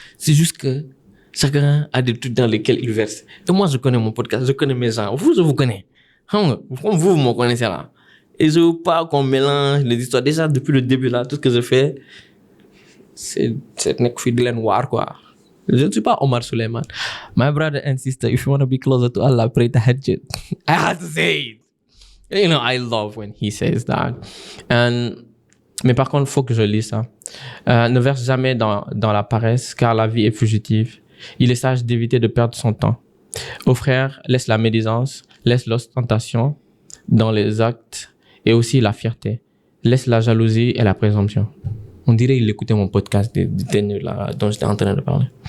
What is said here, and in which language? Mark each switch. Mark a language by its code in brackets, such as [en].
[fr] C'est juste que chacun a des trucs dans lesquels il verse. Et moi je connais mon podcast, je connais mes gens. Vous je vous connais. Vous me connaissez là. Et je veux pas qu'on mélange les histoires. Déjà depuis le début là, tout ce que je fais c'est [wo] nek fi di len waar [fr] quoi. Je ne suis pas Omar Suleiman. [en] My brother and sister, if you want to be closer to Allah, pray tahajjud. I have to say it. You know, I love when he says that. [fr] Mais par contre, il faut que je lise ça. Ne verse jamais dans la paresse, car la vie est fugitive. Il est sage d'éviter de perdre son temps. Ô frère, laisse la médisance, laisse l'ostentation dans les actes et aussi la fierté. Laisse la jalousie et la présomption. On dirait qu'il écoutait mon podcast dont j'étais en train de parler.